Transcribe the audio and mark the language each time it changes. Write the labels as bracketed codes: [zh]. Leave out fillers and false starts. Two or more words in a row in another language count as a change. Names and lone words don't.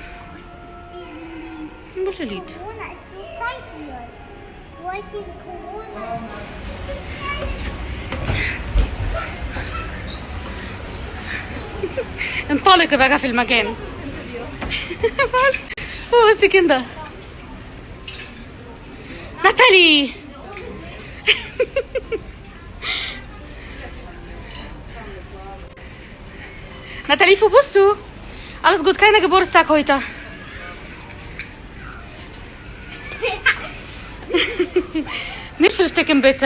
[ar] مش ليد انطلق بقى في المكان بس كده ناتالي Natalie, [de] wo bist du? Alles gut, keiner Geburtstag heute. Nicht verstecken bitte.